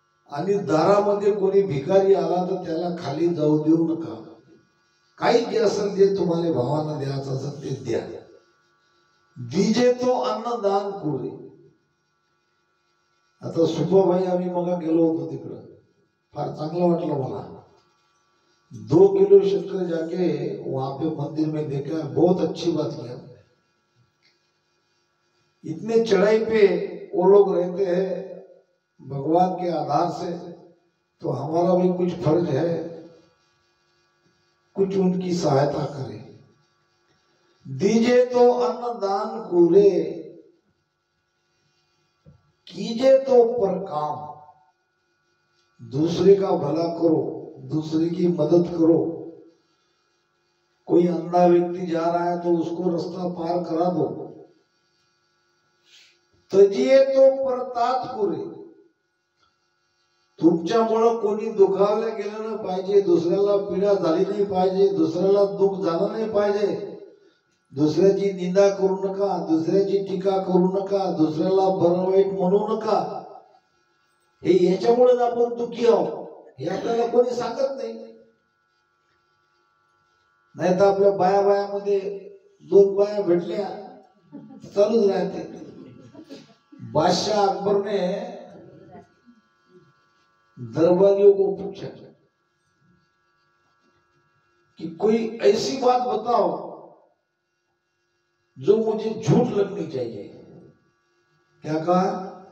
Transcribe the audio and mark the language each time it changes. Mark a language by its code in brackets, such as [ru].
[mr] आणि दारामध्ये कोणी भिकारी आला तर त्याला खाली जाऊ देऊ नका. काही जे असेल जे तुम्हाला भावांना द्यायचं असेल ते द्या. [hi] दीजे तो अन्नदान पुरे. [mr] आता सुपाबाई आम्ही मग गेलो होतो तिकडं, फार चांगलं वाटलं मला. [hi] 2 किलो शक्कर जाके वहां पे मंदिर में देखा, बहुत अच्छी बात किया. इतने चढ़ाई पे वो लोग रहते हैं भगवान के आधार से, तो हमारा भी कुछ फर्ज है, कुछ उनकी सहायता करें. दीजे तो अन्नदान पूरे, कीजिए तो पर काम, दूसरे का भला करो, दूसरे की मदद करो। कोई अंधा व्यक्ति जा रहा है तो उसको रास्ता पार करा दो। तजिए तो परतात करे, [mr] तुमच्यामुळं कोणी दुखावलं गेलं नाही पाहिजे, दुसऱ्याला पीडा झाली नाही पाहिजे, दुसऱ्याला दुःख झालं नाही पाहिजे। दुसऱ्याची निंदा करू नका, दुसऱ्याची टीका करू नका, दुसऱ्याला बरं वाईट म्हणू नका। हे याच्यामुळेच आपण दुःखी आहोत, हे आपल्याला कोणी सांगत नाही। नाही तर आपल्या बायामध्ये दोन बाया भेटल्या चालूच राहते। [hi] बादशाह अकबर ने दरबारियों को पूछा कि कोई ऐसी बात बताओ जो मुझे झूठ लगनी चाहिए। क्या कहा?